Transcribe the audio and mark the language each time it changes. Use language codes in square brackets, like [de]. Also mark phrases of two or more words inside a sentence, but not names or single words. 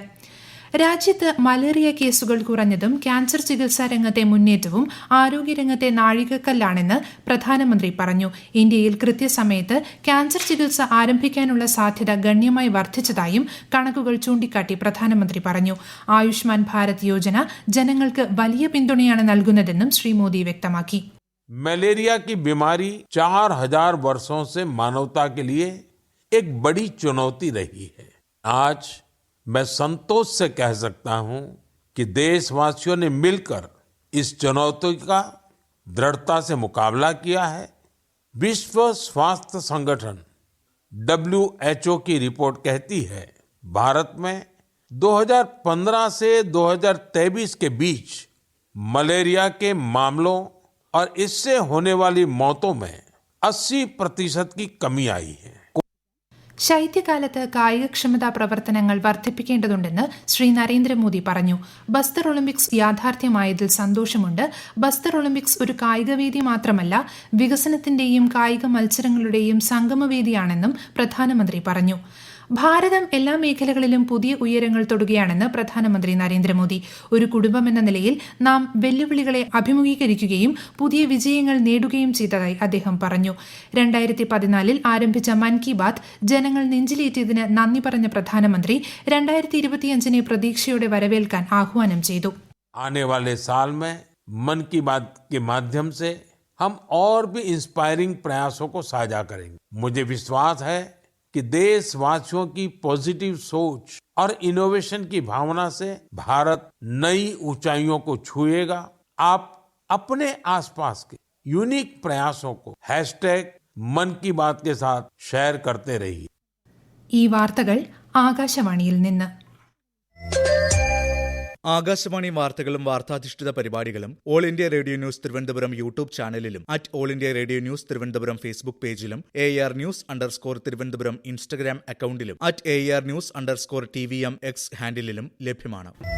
[ml] രാജ്യത്ത് മലേറിയ കേസുകൾ കുറഞ്ഞതും ക്യാൻസർ ചികിത്സാ രംഗത്തെ മുന്നേറ്റവും ആരോഗ്യരംഗത്തെ നാഴികക്കല്ലാണെന്ന് പ്രധാനമന്ത്രി പറഞ്ഞു. ഇന്ത്യയിൽ കൃത്യസമയത്ത് ക്യാൻസർ ചികിത്സ ആരംഭിക്കാനുള്ള സാധ്യത ഗണ്യമായി വർദ്ധിച്ചതായും കണക്കുകൾ ചൂണ്ടിക്കാട്ടി പ്രധാനമന്ത്രി പറഞ്ഞു. ആയുഷ്മാൻ ഭാരത് യോജന ജനങ്ങൾക്ക് വലിയ പിന്തുണയാണ് നൽകുന്നതെന്നും ശ്രീ മോദി വ്യക്തമാക്കി. [hi] मलेरिया की बीमारी 4000 वर्षों से मानवता के लिए एक बड़ी चुनौती रही है। आज मैं संतोष से कह सकता हूं कि देशवासियों ने मिलकर इस चुनौती का दृढ़ता से मुकाबला किया है। विश्व स्वास्थ्य संगठन WHO की रिपोर्ट कहती है भारत में 2015 से 2023 के बीच मलेरिया के मामलों और इससे होने वाली मौतों में 80% की कमी आई है। [ml] ശൈത്യകാലത്ത് കായികക്ഷമതാ പ്രവർത്തനങ്ങൾ വർദ്ധിപ്പിക്കേണ്ടതുണ്ടെന്ന് ശ്രീ നരേന്ദ്രമോദി പറഞ്ഞു. ബസ്തർ ഒളിമ്പിക്സ് യാഥാർത്ഥ്യമായതിൽ സന്തോഷമുണ്ട്. ബസ്തർ ഒളിമ്പിക്സ് ഒരു കായികവേദി മാത്രമല്ല, വികസനത്തിന്റെയും കായിക മത്സരങ്ങളുടെയും സംഗമവേദിയാണെന്നും പ്രധാനമന്ത്രി പറഞ്ഞു. ഭാരതം എല്ലാ മേഖലകളിലും പുതിയ ഉയരങ്ങൾ തൊടുകയാണെന്ന് പ്രധാനമന്ത്രി നരേന്ദ്രമോദി. ഒരു കുടുംബമെന്ന നിലയിൽ നാം വെല്ലുവിളികളെ അഭിമുഖീകരിക്കുകയും പുതിയ വിജയങ്ങൾ നേടുകയും ചെയ്തതായി അദ്ദേഹം പറഞ്ഞു. 2014 ആരംഭിച്ച മൻ കി ബാത് ജനങ്ങൾ നെഞ്ചിലേറ്റിയതിന് നന്ദി പറഞ്ഞ പ്രധാനമന്ത്രി 2025 പ്രതീക്ഷയോടെ വരവേൽക്കാൻ ആഹ്വാനം ചെയ്തു. [hi] आने वाले साल में मन की बात के माध्यम से हम और भी इंस्पायरिंग प्रयासों को साझा करेंगे। मुझे विश्वास है कि देशवासियों की पॉजिटिव सोच और इनोवेशन की भावना से भारत नई ऊंचाइयों को छुएगा। आप अपने आसपास के यूनिक प्रयासों को #मन की बात के साथ शेयर करते रहिए। [ml] ഈ വാർത്തകൾ ആകാശവാണിയിൽ നിന്ന്. ആകാശവാണി വാർത്തകളും വാർത്താധിഷ്ഠിത പരിപാടികളും ഓൾ ഇന്ത്യ റേഡിയോ ന്യൂസ് തിരുവനന്തപുരം യൂട്യൂബ് ചാനലിലും ഓൾ ഇന്ത്യ റേഡിയോ ന്യൂസ് തിരുവനന്തപുരം ഫേസ്ബുക്ക് പേജിലും AR News_ തിരുവനന്തപുരം ഇൻസ്റ്റഗ്രാം അക്കൌണ്ടിലും AR News_TVM X ഹാൻഡിലും ലഭ്യമാണ്.